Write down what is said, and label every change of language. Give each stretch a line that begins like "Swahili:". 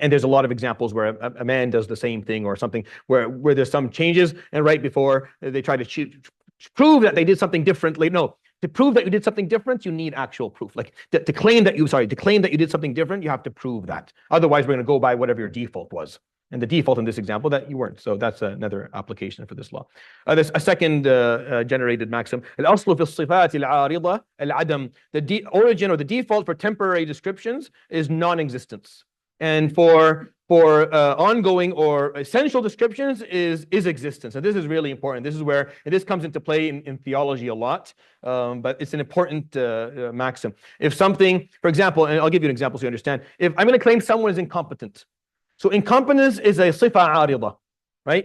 English: And there's a lot of examples where a man does the same thing or something where there's some changes, and right before they try to prove that they did something differently. No, to prove that you did something different, you need actual proof. Like to claim that you did something different, you have to prove that. Otherwise, we're going to go by whatever your default was. And the default in this example that you weren't. So that's another application for this law. There's a second generated maxim.
Arabic: الأصل في الصفات العارضة العدم.
English: The origin or the default for temporary descriptions is non-existence. And for ongoing or essential descriptions is existence. And this is really important. This is where this comes into play in theology a lot, but it's an important maxim. If something, for example, and I'll give you an example so you understand. If I'm going to claim someone is incompetent, so incompetence is a sifa arida, right?